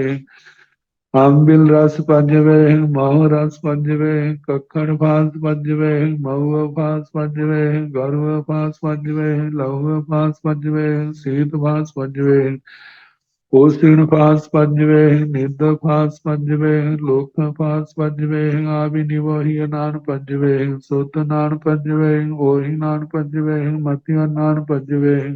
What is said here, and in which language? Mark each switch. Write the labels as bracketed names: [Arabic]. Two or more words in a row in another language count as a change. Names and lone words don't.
[Bhojpuri] आम्बिल रस पंजवे महो रस पंजवे कक्कड़ फांस पंजवे महुआ फांस पंजवे गरुआ फांस पंजवे लहुआ फांस पंजवे शीत फांस पंजवे पोषण फांस पंजवे निंद फांस पंजवे लोक फांस पंजवे आवि निवोहि नान पंजवे सुत नान पंजवे ओहि नान पंजवे मतिया नान पंजवे